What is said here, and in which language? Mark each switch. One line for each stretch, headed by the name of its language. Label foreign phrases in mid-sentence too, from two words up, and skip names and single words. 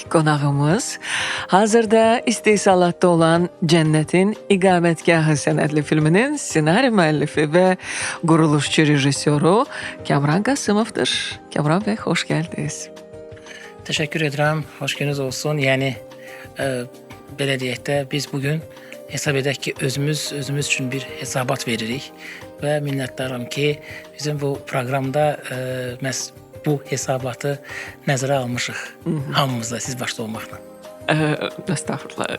Azerbaijani: Konağımız hazırda istehsalatda olan Cennetin İqamətgahı sənədli filminin senaryo müəllifi ve quruluşçu rejissoru Kamran Qasımovdur.
Turkish: Kamran Bey, hoş geldiniz. Teşekkür ederim. Hoş gününüz olsun.
Azerbaijani: Yani belə deyək də, biz bugün hesab edək ki, özümüz üçün bir hesabat veririk və minnətdaram ki, bizim bu proqramda məhz bu hesabatı nəzərə almışıq. Hamımızla, siz başda olmaqla. Estağfurullah.